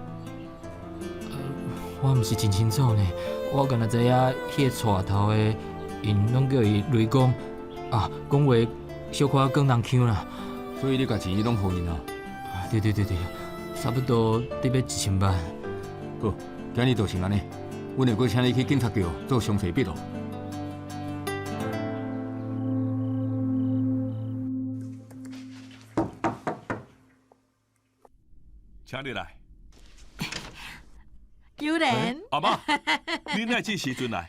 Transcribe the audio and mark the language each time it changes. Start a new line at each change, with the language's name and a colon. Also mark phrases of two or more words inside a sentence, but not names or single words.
Min Nan Chinese: 我毋是真清楚呢，我敢若知影迄个带头的，因拢叫伊雷公，啊，讲话小可讲人腔啦。所以你家钱拢互因啊？对，差不多得要1000万。好，今日就先安尼，阮会阁请你去警察局做详细笔录。请你来。有人，阿妈，你哪这时阵来？